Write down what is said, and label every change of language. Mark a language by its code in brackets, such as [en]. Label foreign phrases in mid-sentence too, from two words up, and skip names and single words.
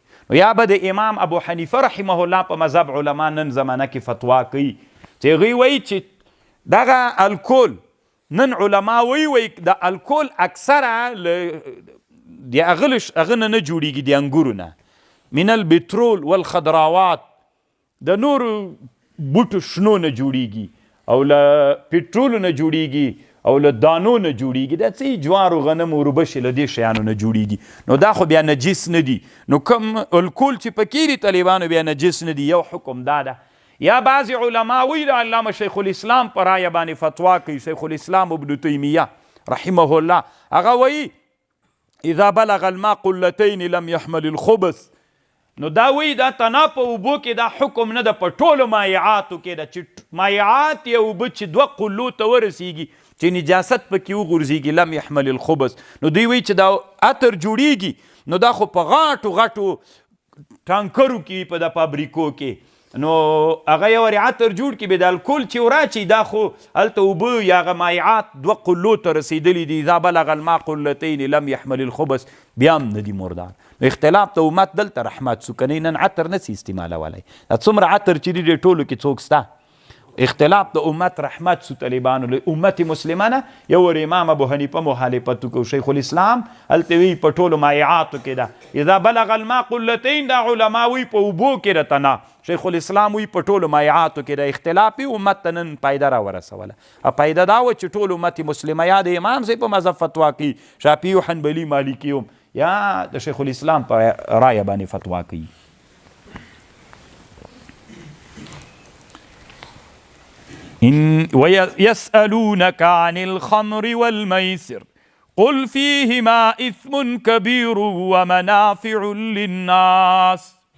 [ps] نو یا به د امام ابو حنیفه [ar] رحمه الله [ps] په مذهب علما نن زمانه کې فتوا کوي چې هغوی وایي چې دغه الکول نن علما وایي د الکول اکثره د هغه نه جوړیږي، د انګورو نه، [ar] من البترول والخضراوات، [ps] د نورو بوټو شنو نه جوړیږي، او له پټرولو نه جوړیږي، او له دانو نه جوړیږي، دا څه جوارو غنم وربشې له دې شیانو نه جوړیږي. نو دا خو بیا نجس نه دي. نو کوم الکول چې پکې دي طالبانو بیا نجس نه دي. یو حکم دا ده. یا بعضې علما وایي د علامه شیخ الاسلام په رایه باندې فتوا کوي، شیخ الاسلام ابن تیمیه [ar] رحمه الله، [ps] هغه وایي [ar] اذا بلغ الماء قلتین لم يحمل الخبث. [ps] نو دا وایي دا تنا په اوبو کې دا حکم نه ده، په ټولو مایعاتو کې ده، چې مایعات یا اوبه چې 2 قلو ته ورسیږي چې نجاست پکې وغورځېږي [ar] لم يحمل الخبث. [ps] نو دوی وایي چې دا عطر جوړیږي، نو دا خو په غاټو غاټو ټانکرو کې په د فابریکو کې، نو هغه یو عطر جوړ کړي، به د الکول چې وراچي دا خو هلته اوبه یا هغه مایعات 2 قلو ته رسېدلي دي. [ar] اذا بلغ الماء قلتین لم يحمل الخبث، [ps] بیا هم نه دي مردار. اختلاف د امت دلته رحمت سو، کنی نن عطر نسی استعمالولی، دا څومره عطر چې دی ټولو کې څوک سته. اختلاف د امت رحمت سو طالبانو له امت مسلمانه. یو ور امام ابو حنیفه مخالفت کو، شیخ الاسلام هلته وی په ټولو مایعاتو کې ده. [ar] اذا بلغ الماء قلتین [ps] دا علما وی په اوبو کې رتنا، شیخ الاسلام وی په ټولو مایعاتو کې ده. اختلافي امت نن پایده را ورسوله. پایده دا و چې ټول امت مسلمه یا د امام صاحب په مذهب فتوا کوي، شافعي او حنبلي مالکي هم، یا د شیخ الاسلام په رایه باندې فتوا کوي. [ar] ويسألونك عن الخمر والميسر قل فيهما إثم كبير ومنافع للناس